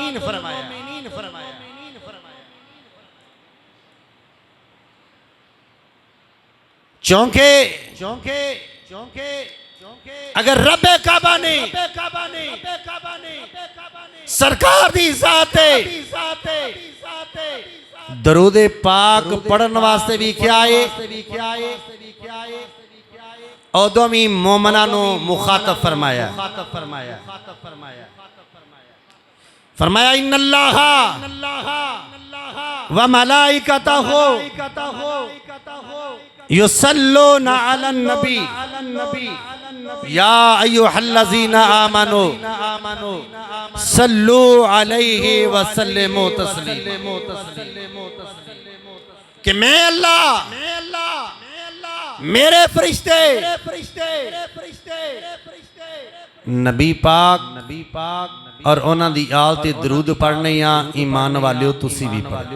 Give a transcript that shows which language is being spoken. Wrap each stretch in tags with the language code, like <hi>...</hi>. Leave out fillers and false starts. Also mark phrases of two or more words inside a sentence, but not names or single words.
<pa>چونکے اگر ربِ کعبہ نے سرکار دی ذات درود پاک پڑھن واسطے بھی کیا ہے اودوں بھی مومناں نوں مخاطب فرمایا.</pa> <ar>फरमाया إن الله وملائكته يصلون على النبي يا أيها الذين آمنوا صلوا عليه وسلموا تسليما.</ar> <pa>کہ میں اللہ میرے فرشتے نبی پاک اور اوہناں دی آل تے درود پڑھنے یا ایمان والے ہو تسی بھی پڑھو.</pa>